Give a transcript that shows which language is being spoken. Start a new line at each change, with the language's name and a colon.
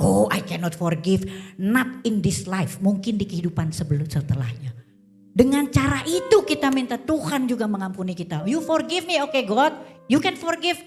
English: Oh I cannot forgive, not in this life.
Indonesian: Mungkin di kehidupan setelahnya. Dengan cara itu kita minta Tuhan juga mengampuni kita.
English: You forgive me, okay God, you can forgive.